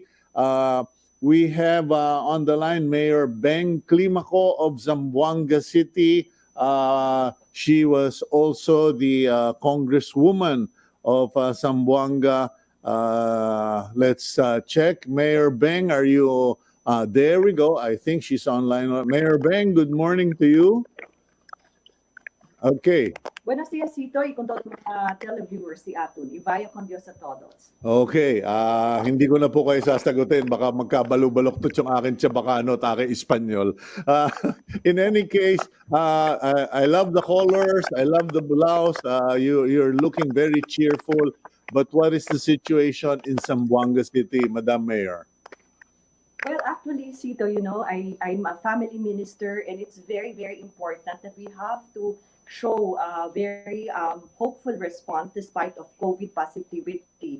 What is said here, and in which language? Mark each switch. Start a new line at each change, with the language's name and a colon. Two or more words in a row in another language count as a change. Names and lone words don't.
English: We have on the line Mayor Beng Climaco of Zamboanga City. She was also the congresswoman of Zamboanga. Let's check. Mayor Beng, are you there we go. I think she's online. Mayor Beng, good morning to you. Okay.
Chavacano: Buenos días, Sito, y con todos mga televiewers si Atun. Ivaya con Dios a todos.
English: Okay.
Filipino: Hindi ko na po kayo sasagutin. Baka magkabalok-baloktot yung akin Chabacano at aking Espanyol.
English: In any case, I love the colors. I love the blouse. You're looking very cheerful. But what is the situation in Zamboanga City, Madam Mayor? Well, actually, Sito, I'm a family minister, and it's very, very important that we have to show a very hopeful response despite of COVID positivity.